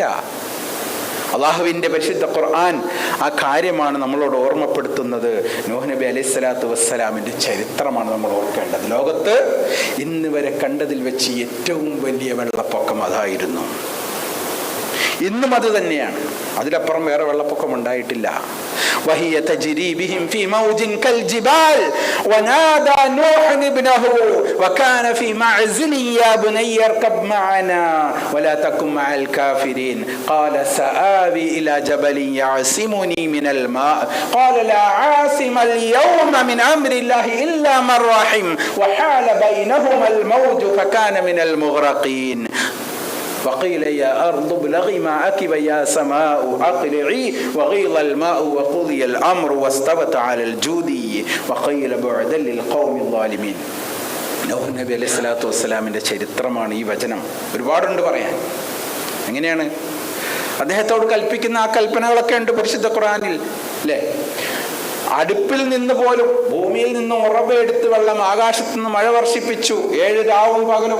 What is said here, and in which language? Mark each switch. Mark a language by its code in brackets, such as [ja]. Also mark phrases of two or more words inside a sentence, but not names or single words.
[ml] അള്ളാഹുവിൻ്റെ പരിശുദ്ധ ഖുർആൻ ആ കാര്യമാണ് നമ്മളോട് ഓർമ്മപ്പെടുത്തുന്നത്. നൂഹ് നബി [ar] عليه الصلاة والسلام [ml] ചരിത്രമാണ് നമ്മൾ ഓർക്കേണ്ടത്. ലോകത്ത് ഇന്ന് വരെ കണ്ടതിൽ വെച്ച് ഏറ്റവും വലിയ വെള്ളപ്പൊക്കം അതായിരുന്നു. ഇന്നും അത് തന്നെയാണ്, അതിലപ്പുറം വേറെ വെള്ളപ്പൊക്കം ഉണ്ടായിട്ടില്ല. [ar] وهي تجري بهم في موج كالجبال ونادى نوح ابنه وكان في معزل يا بني اركب معنا ولا تكن مع الكافرين قال سآوي إلى جبل يعصمني من الماء قال لا عاصم اليوم من أمر الله إلا من رحم وحال بينهما الموج فكان من المغرقين. وقيل يا أرض ابلغي ماءك ويا سماء أقلعي وغيض الماء وقضي الأمر واستوت على الجودي وقيل بعدا للقوم الظالمين. [ml] നൂഹ് നബി [ar] عليه الصلاة والسلام [ml] ചരിത്രമാണ് ഈ വചനം. ഒരുപാടുണ്ട് പറയാൻ. എങ്ങനെയാണ് അദ്ദേഹത്തോട് കൽപ്പിക്കുന്ന ആ കൽപ്പനകളൊക്കെ ഉണ്ട് പരിശുദ്ധ ഖുർആനിൽ അല്ലേ? അടുപ്പിൽ നിന്ന് പോലും, ഭൂമിയിൽ നിന്ന് ഉറവെടുത്ത് വെള്ളം, ആകാശത്തു നിന്ന് മഴ വർഷിപ്പിച്ചു 7 രാവും പകലും.